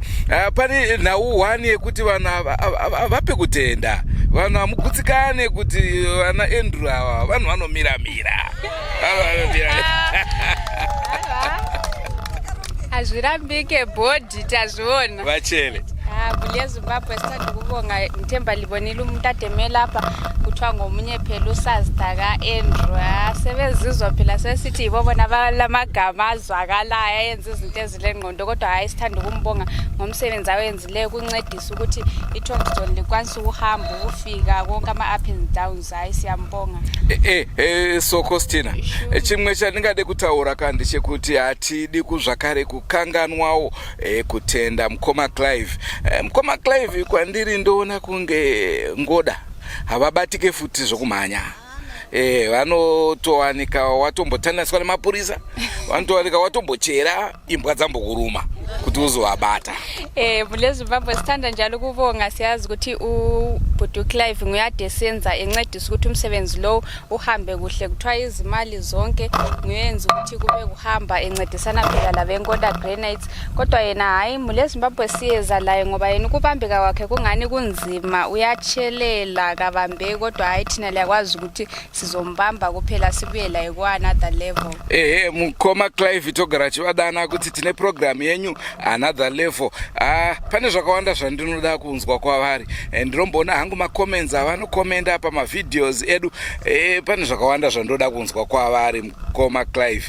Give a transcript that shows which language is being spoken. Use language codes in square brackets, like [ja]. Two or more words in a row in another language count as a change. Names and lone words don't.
[sn] Pane nhau 1 yekuti vanhu avape kutenda, vanhu hamugutsikane kuti vana Andrew ava vanhu vanomiramira. Hazvirambike bhodhi tazviona vachele. [nd] Mbuya Zimbabwe sitandi kubonga Nthemba Libonile umtatemela lapha kuthiwa ngomunyephela usazita ka-Andrew. Sebezizwa phela sesithi yibo bona balamagama azwakalayo ayenza izinto ezilengqondo, kodwa hayi sithanda ukumbonga ngomsebenzi awenzileyo ukuncedisa ukuthi iTalkzone likwanise ukuhamba ukufika konke ama- [en] up and downs. [nd] Hayi siyambonga. [sn] Sokostina, chimwe chandingade kutaura kandi chekuti hatidi kuzvakare kukanganwawo kutenda mukoma Clive. Mukoma Clive kwandiri ndoona kunge ngoda havabatike futi zvokumhanya. Vanotowanika watombotaniswa nemapurisa, vanotowanika watombochera imbwa dzambokuruma kuti uzovabata. [nd] Mbuya Zimbabwe sithanda njalo ukubonga, siyazi ukuthi ubhuti Clive nguyadesenza encedisa ukuthi umsebenzi lo uhambe kuhle, kuthiwa izimali zonke nguyenza ukuthi kube kuhamba encedisana phela labenkoda Granites. Kodwa yena hayi Mbuya Zimbabwe siyeza laye ngoba yena ukubambeka kwakhe kungani kunzima, uyatshelela kabambe, kodwa hayi thina liyakwazi ukuthi sizombamba kuphela sibuye laye ku [en] another level. [sn] Mukoma Clive togara chivadana kuti tine program yenyu [en] another level. [sn] Pane zvakawanda zvandinoda kunzwa kwavari. Ndiromboona hangu macomments avanokomenda pamavideos edu. Pane zvakawanda zvandoda kunzwa kwavari mukoma Clive.